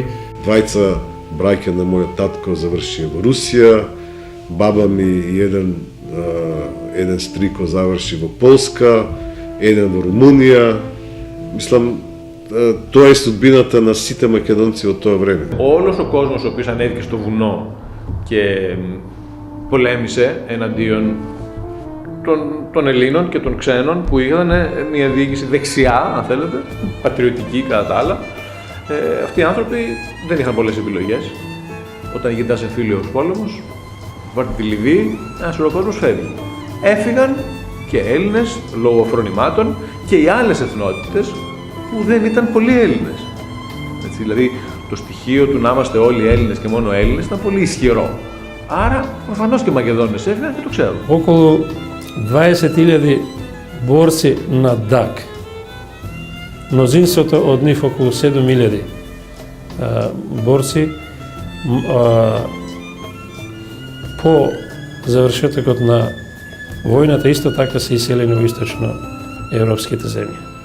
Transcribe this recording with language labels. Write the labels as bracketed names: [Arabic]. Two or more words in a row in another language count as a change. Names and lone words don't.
[Macedonian] Двајца браќа на мојот татко заврши во Русија, баба ми и еден стрико заврши во Полска, еден во Румунија. Мислам, тоа е судбината на сите македонци од тоа време. [Greek] Όλος ο κόσμος ο οποίος ανέβηκε στο βουνό και πολέμησε εναντίον των Ελλήνων και των ξένων που είχαν μια διοίκηση δεξιά, αν θέλετε, πατριωτική κατά τα άλλα, αυτοί οι άνθρωποι δεν είχαν πολλές επιλογές. Όταν γυρνάς εμφύλιος πόλεμος, βάρτε τη Λιβύη, ένας ολόκληρος κόσμος φεύγει. Έφυγαν και Έλληνες λόγω φρονημάτων και οι άλλες εθνότητες που δεν ήταν πολλοί Έλληνες. Έτσι, δηλαδή το στοιχείο του να είμαστε όλοι Έλληνες και μόνο Έλληνες ήταν πολύ ισχυρό. Άρα προφανώς και οι Μακεδόνες έφυγαν και το ξέρουν. [Macedonian] Околу 20.000 борци на ДАК. Мнозинството од нив, околу 7.000 борци, по завршетокот на војната исто така се иселени во источно европските земји.